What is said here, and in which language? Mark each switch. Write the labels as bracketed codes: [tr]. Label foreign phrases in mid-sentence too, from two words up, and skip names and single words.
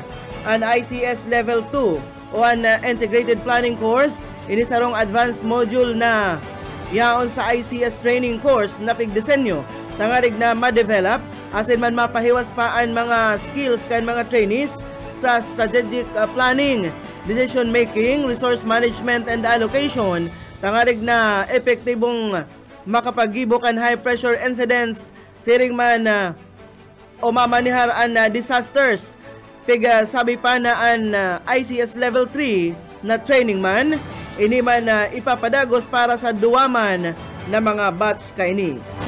[bik] An ICS Level 2 o an Integrated Planning Course, ini sarong [en] advanced module [bik] na yaon sa [en] ICS training course [bik] na pigdisenyo tangarig na ma-develop asin man mapahiwas pa ang mga skills kan mga trainees sa [en] strategic planning, decision making, resource management and allocation [bik] tangarig na epektibong makapaggibo kan [en] high pressure incidents [bik] siring man o mamanihar an disasters. Sabi pa na an ICS Level 3 na training man ini man ipapadagos para sa duwaman na mga batch kaini.